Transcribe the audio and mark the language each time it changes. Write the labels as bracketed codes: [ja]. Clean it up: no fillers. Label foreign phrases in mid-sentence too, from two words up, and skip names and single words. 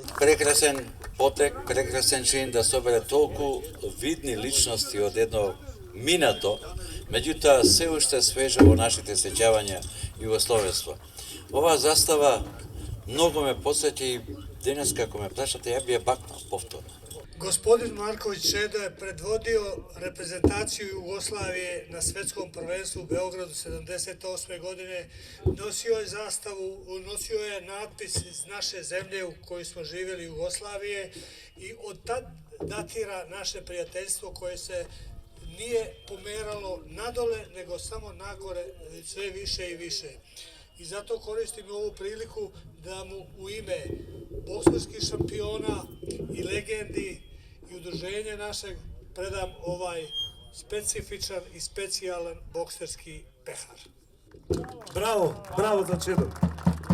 [mk] Прекрасен потек, прекрасен чин да собере толку видни личности од едно минато, меѓутоа се уште свежа во нашите сеќавања југословенство. Оваа застава многу ме потсеќа и денес како ме прашате, ја би ја бакнал повторно. [sr] Господин Марковиć Čedo je predvodio reprezentaciju Jugoslavije na svetskom prvenstvu u Beogradu 78. godine. Nosio je zastavu, nosio je natpis iz naše zemlje u kojoj smo živjeli Jugoslavije i od tad datira naše prijateljstvo koje se nije pomeralo nadole, nego samo nagore, sve više i više. I zato koristim ovu priliku da mu u ime bokserskih šampiona i legendi i udruženja našeg predam ovaj specifičan i specijalan bokserski pehar. Браво, браво за Чедо.